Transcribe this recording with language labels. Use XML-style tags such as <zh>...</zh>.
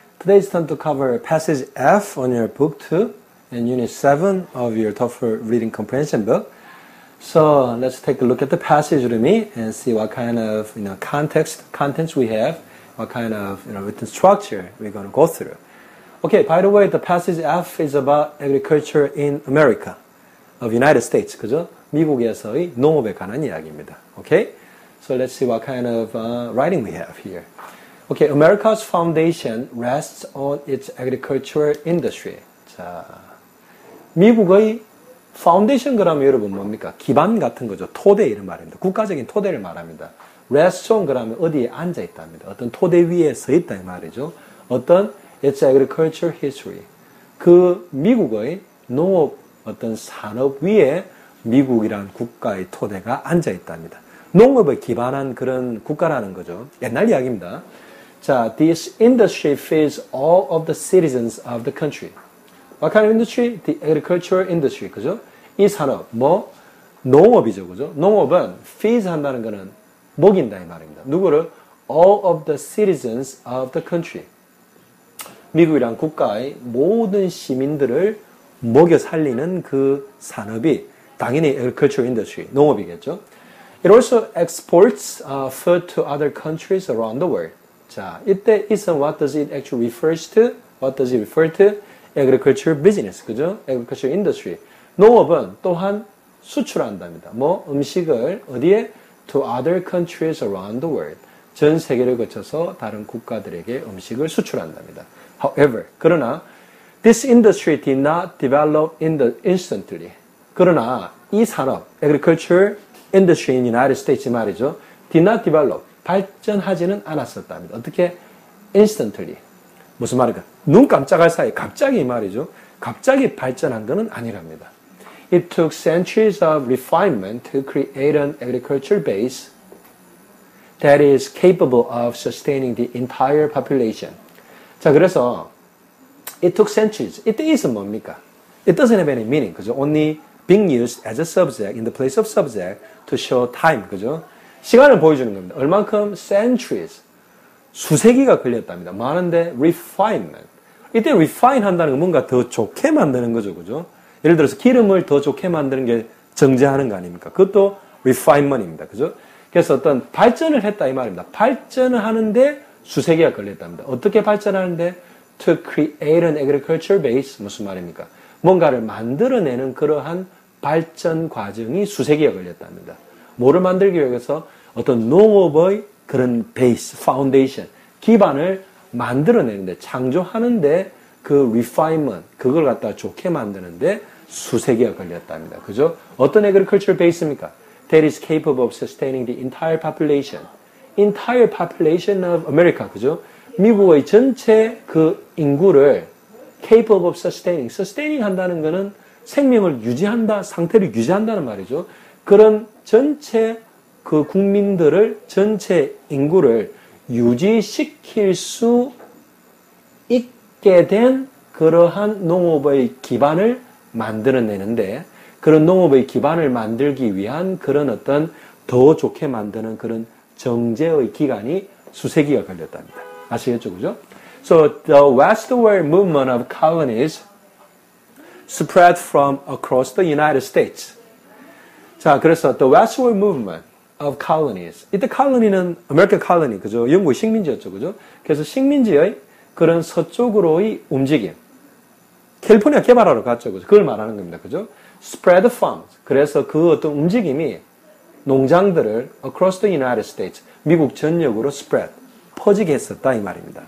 <en>Today is time to cover passage F on your book 2 and unit 7 of your TOEFL reading comprehension book. So let's take a look at the passage with me and see what kind of contents we have, what kind of written structure we're going to go through. Okay, by the way, the passage F is about agriculture in America, of United States,</en> <ko>그죠? 미국에서의 농업에 관한 이야기입니다.</ko> <en>Okay? So let's see what kind of writing we have here. Okay, America's foundation rests on its agricultural industry.</en> <ko>자, 미국의 파운데이션 그러면 여러분 뭡니까? 기반 같은 거죠. 토대 이런 말입니다. 국가적인 토대를 말합니다.</ko> <en>rests on</en> <ko>그러면 어디에 앉아 있답니다. 어떤 토대 위에 서 있다 이 말이죠. 어떤</ko> <en>its agricultural history.</en> <ko>그 미국의 농업 어떤 산업 위에 미국이란 국가의 토대가 앉아 있답니다. 농업에 기반한 그런 국가라는 거죠. 옛날 이야기입니다.</ko> <en>자, this industry feeds all of the citizens of the country. What kind of industry? The agricultural industry.</en> <ko>그죠? 이 산업, 농업이죠. 그죠? 농업은 feeds 한다는 거는 먹인다 이 말입니다. 누구를?</ko> <en>All of the citizens of the country.</en> <ko>미국이란 국가의 모든 시민들을 먹여 살리는 그 산업이 당연히</ko> <en>agricultural industry,</en> <ko>농업이겠죠.</ko> <en>It also exports food to other countries around the world. 자, 이때 isn't what does it actually refers to? What does it refer to? Agriculture business,</en> <ko>그죠?</ko> <en>Agriculture industry.</en> <ko>농업은 또한 수출한답니다. 음식을 어디에?</ko> <en>To other countries around the world.</en> <ko>전 세계를 거쳐서 다른 국가들에게 음식을 수출한답니다.</ko> <en>However,</en> <ko>그러나</ko> <en>this industry did not develop instantly.</en> <ko>그러나 이 산업,</ko> <en>agriculture industry in United States</en> <ko>말이죠.</ko> <en>did not develop.</en> <ko>발전하지는 않았었답니다. 어떻게? instantly. 무슨 말일까? 눈 깜짝할 사이에 갑자기 말이죠. 갑자기 발전한 것은 아니랍니다.</ko> <en>It took centuries of refinement to create an agriculture base that is capable of sustaining the entire population.</en> <ko>자, 그래서</ko> <en>it took centuries.</en> <ko>이때 is은 뭡니까?</ko> <en>It doesn't have any meaning.</en> <ko>그죠?</ko> <en>Only being used as a subject in the place of subject to show time.</en> <ko>그죠? 시간을 보여주는 겁니다. 얼만큼? centuries. 수세기가 걸렸답니다. 많은데 refinement. 이때 refine 한다는 건 뭔가 더 좋게 만드는 거죠. 그죠? 예를 들어서 기름을 더 좋게 만드는 게 정제하는 거 아닙니까? 그것도 refinement입니다. 그죠? 그래서 어떤 발전을 했다 이 말입니다. 발전을 하는데 수세기가 걸렸답니다. 어떻게 발전하는데?</ko> <en>To create an agriculture base.</en> <ko>무슨 말입니까? 뭔가를 만들어내는 그러한 발전 과정이 수세기가 걸렸답니다. 뭐를 만들기 위해서? 어떤 농업의 그런 베이스, 파운데이션, 기반을 만들어내는데, 창조하는데 그 refinement, 그걸 갖다가 좋게 만드는데 수세기가 걸렸답니다. 그죠? 어떤</ko> <en>agriculture base</en> <ko>입니까?</ko> <en>That is capable of sustaining the entire population. Entire population of America.</en> <ko>그죠? 미국의 전체 그 인구를</ko> <en>capable of sustaining</en> <ko>한다는 것은 생명을 유지한다, 상태를 유지한다는 말이죠. 그런 전체 그 국민들을, 전체 인구를 유지시킬 수 있게 된 그러한 농업의 기반을 만들어내는데, 그런 농업의 기반을 만들기 위한 그런 어떤 더 좋게 만드는 그런 정제의 기간이 수세기가 걸렸답니다. 아시겠죠? 그죠?</ko> <en>So the westward movement of colonies spread from across the United States.</en> <ko>자, 그래서</ko> <en>the westward movement of colonies.</en> <ko>이때 colony는</ko> <en>American colony,</en> <ko>그죠? 영국의 식민지였죠, 그죠? 그래서 식민지의 그런 서쪽으로의 움직임. 캘리포니아 개발하러 갔죠, 그죠? 그걸 말하는 겁니다, 그죠?</ko> <en>Spread farms.</en> <ko>그래서 그 어떤 움직임이 농장들을</ko> <en>across the United States,</en> <ko>미국 전역으로 spread, 퍼지게 했었다 이 말입니다.</ko>